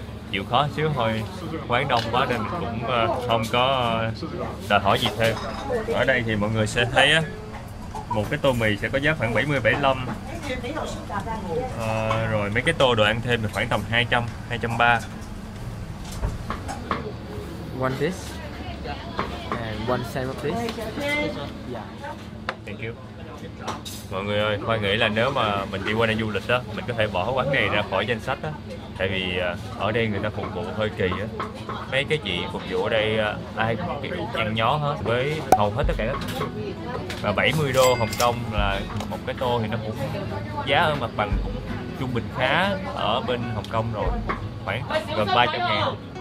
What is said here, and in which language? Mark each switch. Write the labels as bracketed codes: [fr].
[vi] Chịu khó xíu thôi, quán đông quá nên mình cũng không có đòi hỏi gì thêm. Ở đây thì mọi người sẽ thấy á, một cái tô mì sẽ có giá khoảng 70-75. Rồi mấy cái tô đồ ăn thêm thì khoảng tầm 200, 230. [en] One this and one sandwich please. Thank you. [vi] Mọi người ơi, Khoai nghĩ là nếu mà mình đi qua đây du lịch đó, mình có thể bỏ quán này ra khỏi danh sách đó. Tại vì ở đây người ta phục vụ hơi kỳ á. Mấy cái chị phục vụ ở đây ai cũng kiểu nhăn nhó hết, với hầu hết tất cả các thức. Và 70 đô Hồng Kông là một cái tô thì nó cũng giá ở mặt bằng cũng trung bình khá ở bên Hồng Kông rồi, khoảng gần 300.000.